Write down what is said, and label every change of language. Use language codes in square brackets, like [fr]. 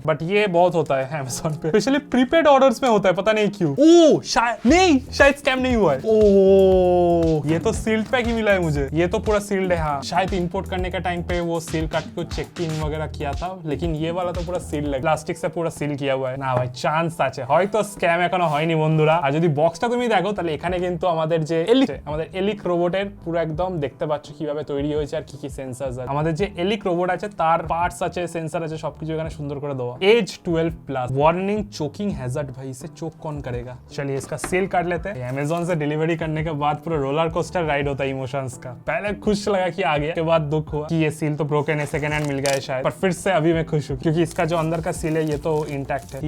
[hi] But ये बहुत होता है Amazon पे, स्पेशली प्रीपेड ऑर्डर्स में होता है, पता नहीं क्यों। ओ शायद स्कैम नहीं हुआ है। ओ ये तो सील्ड पैक ही मिला है मुझे, ये तो पूरा सील्ड है। हाँ, शायद इंपोर्ट करने के टाइम पे वो सील काट के चेकिंग वगैरह किया था, लेकिन ये वाला तो पूरा सील है, प्लास्टिक से पूरा सील किया हुआ है ना भाई। [bn] चांस আছে হয়তো স্ক্যাম এখনো হয়নি বন্ধুরা। আর যদি বক্সটা তুমি দেখো তাহলে এখানে কিন্তু আমাদের যে এলিক রোবটের পুরো একদম দেখতে পাচ্ছ কিভাবে তৈরি হয়েছে আর কি কি সেন্সর আছে। আমাদের যে এলিক রোবট আছে তার পার্টস আছে, সেন্সর আছে, সবকিছু এখানে সুন্দর করে দেওয়া। [hi] एज 12+ वार्निंग चोकिंग हैजर्ड, भाई इसे चोक कौन करेगा। चलिए इसका सेल काट लेते हैं। अमेज़न से डिलीवरी करने के बाद पूरा रोलर कोस्टर राइड होता है इमोशंस का। पहले खुश लगा कि आ गया, के बाद दुख हुआ कि ये सील तो ब्रोकन है, सेकंड हैंड मिल गया है शायद, पर फिर से अभी मैं खुश हूँ क्योंकि इसका जो अंदर का सील है ये तो इंटैक्ट है।